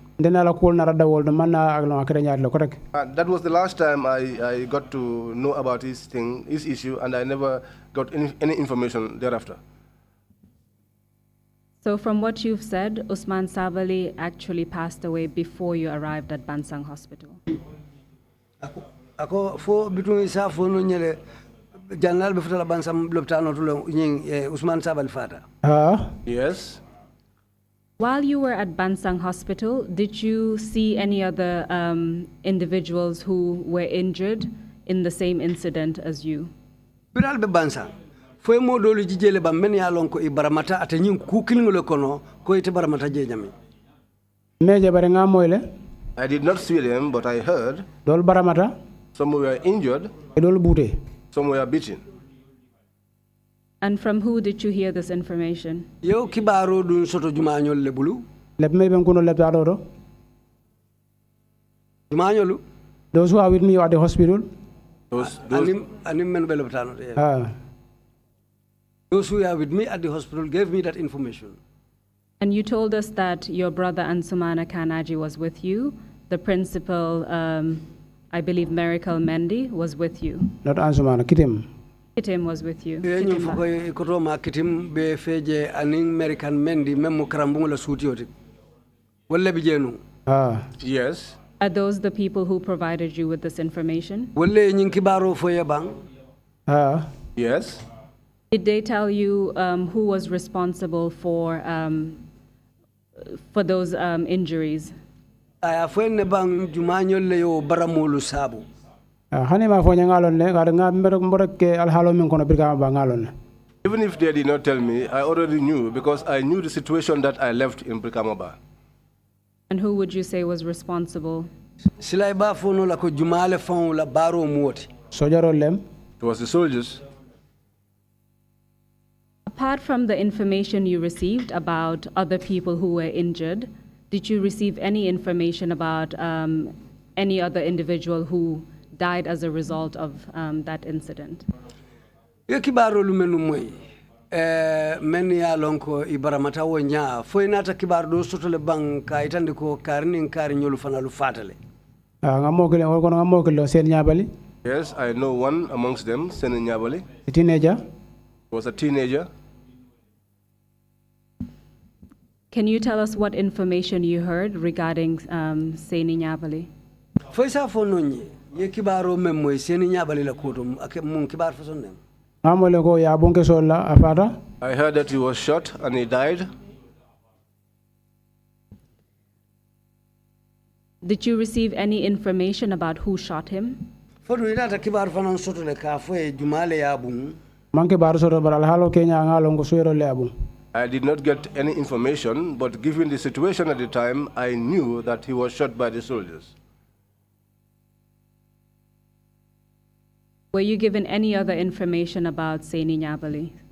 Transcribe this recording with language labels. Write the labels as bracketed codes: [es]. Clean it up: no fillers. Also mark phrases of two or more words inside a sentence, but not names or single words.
[en] That was the last time I got to know about his issue, and I never got any information thereafter. So from what you've said, Usman Sabali actually passed away before you arrived at Bansang Hospital. [man] Ako fo bitu isa fo no nyele janal be futala Bansang lopitano tulo Usman Sabali fata. [en] Yes. While you were at Bansang Hospital, did you see any other individuals who were injured in the same incident as you? [man] Biral be Bansang. Foi mo dolu jijele ba men ya lon ko ibaramata ate nyin ku kilingolo kono ko ite baramata je nyami. Meje bare nga moyle. [en] I did not see them, but I heard. [man] Dol baramata. [en] Some were injured. [man] Dol bute. [en] Some were beaten. And from who did you hear this information? [man] Yo kibaro dun soto jumañol le bulu. Lep me ben kuno lep do. Jumañolu. [en] Those who are with me at the hospital. [man] Anim men be lopitano. [en] Those who are with me at the hospital gave me that information. And you told us that your brother Ansumana Kanaji was with you. The principal, I believe Miracle Mendy, was with you. Not Ansumana, Kitim. Kitim was with you. [man] Kitim be feje aning American Mendy memo karambungu la suutioti. Wale bijenu. [en] Yes. Are those the people who provided you with this information? [man] Wale nyinkibaro foye bang. [en] Yes. Did they tell you who was responsible for those injuries? [man] Aya fwenne bang jumañol le yo baramolu sabu. Hanima fo ngalon ne ga nga mboreke alhalo min kono birga ba ngalon. [en] Even if they did not tell me, I already knew because I knew the situation that I left in Brikamaba. And who would you say was responsible? [man] Silay ba fo no la ko jumale fon la baro muoti. Sojaro lem. [en] It was the soldiers. Apart from the information you received about other people who were injured, did you receive any information about any other individual who died as a result of that incident? [man] Kibaro lumenu moy men ya lonko ibaramata wonya foinata kibar do sotole bang ka itande ko karnin kar nyolu fanalu fatale. [en] Yes, I know one amongst them, Seni Nyabali. A teenager. He was a teenager. Can you tell us what information you heard regarding Seni Nyabali? [man] Foisa fononye ye kibaro memmo Seni Nyabali la kotum ake mun kibar fasonne. [en] I heard that he was shot and he died. Did you receive any information about who shot him? [man] Fodu ita kibar fanan soto le ka fo e jumale ya bun. [en] I did not get any information, but given the situation at the time, I knew that he was shot by the soldiers. Were you given any other information about Seni Nyabali?